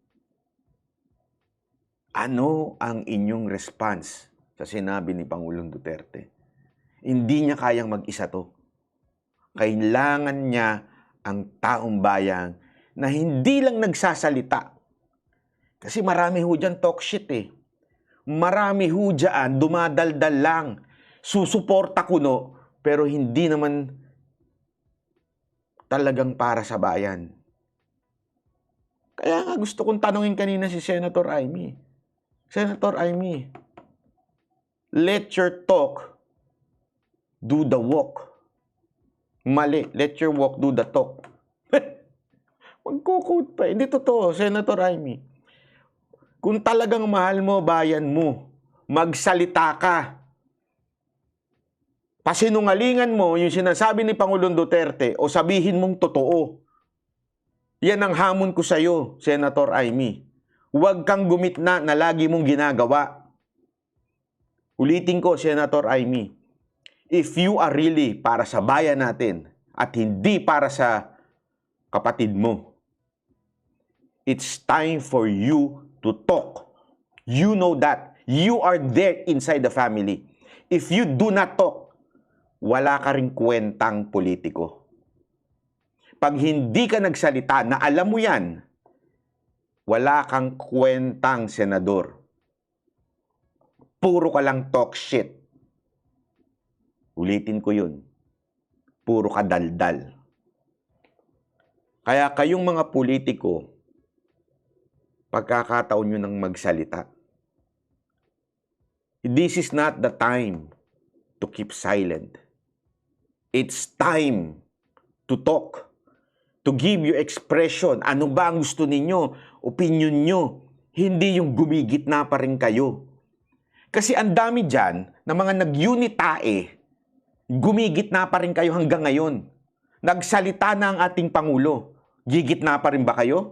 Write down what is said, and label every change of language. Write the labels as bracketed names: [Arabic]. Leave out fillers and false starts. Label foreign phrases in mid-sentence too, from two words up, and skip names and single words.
[Filipino] Ano ang inyong response sa sinabi ni Pangulong Duterte? Hindi niya kayang mag-isa to. Kailangan niya ang taong bayan na hindi lang nagsasalita. Kasi marami ho dyan [English] talk shit [Filipino] eh. Marami ho dyan, dumadaldal lang. Susuporta kuno, pero hindi naman talagang para sa bayan. Kaya nga gusto kong tanungin kanina si Senator Amy. Senator Amy, [English] let your talk do the walk. Mali, let your walk do the talk. [Filipino] Magkukot pa. Hindi totoo, Senator Amy. Kung talagang mahal mo bayan mo, magsalita ka. Pasinungalingan mo yung sinasabi ni Pangulong Duterte o sabihin mong totoo. Yan ang hamon ko sa'yo, Senator Amy. Huwag kang gumitna na lagi mong ginagawa. Ulitin ko, Senator Amy. [English] If you are really [Filipino] para sa bayan natin at hindi para sa kapatid mo, [English] it's time for you to talk. You know that. You are there inside the family. If you do not talk, [Filipino] wala ka ring kwentang politiko. Pag hindi ka nagsalita na alam mo yan, wala kang kwentang senador. Puro ka lang [English] talk shit. [Filipino] Ulitin ko yun. Puro ka daldal. Kaya kayong mga politiko, pagkakataon nyo nang magsalita. [English] This is not the time to keep silent. It's time to talk, to give your expression. [Filipino] Ano ba ang gusto ninyo? Opinion nyo. Hindi yung gumigitna pa rin kayo. Kasi ang dami dyan na mga nag-unitae, gumigitna pa rin kayo hanggang ngayon. Nagsalita na ang ating Pangulo. Gigitna pa rin ba kayo?